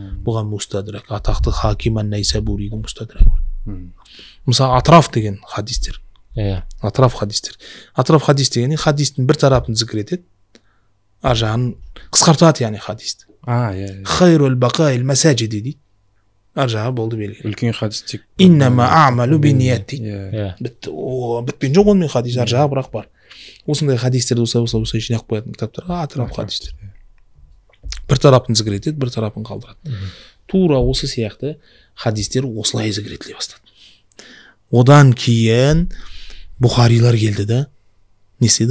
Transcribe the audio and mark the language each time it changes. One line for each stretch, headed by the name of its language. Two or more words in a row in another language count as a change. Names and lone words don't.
Kazakh: Бұған мустадрак, атақты Хаким ан-Найсабуридің мустадрагы бар. Мысалы атраф деген хадистер. Атраф хадистер. Атраф хадис деген хадистің бір тарапын зікір етеді, ар жағын қысқартады, яғни хадисті.
Arabic: خير البقاع المساجد дейді.
Kazakh: Ар жағы болды белгілі. Үлкен хадис тек
Arabic: إنما الأعمال بالنيات дейді.
Kazakh: Бітпен жоқ онымен хадис, ар жағы бірақ бар. Осындай хадистерді осылай жинақ қоятын кітаптарға атраф хадистер. Бір тарапын зікір етеді, бір тарапын қалдырады. Тура осы сияқты хадистер осылай зікір етіле бастады. Одан кейін Бұхарилар келді да, не істеді?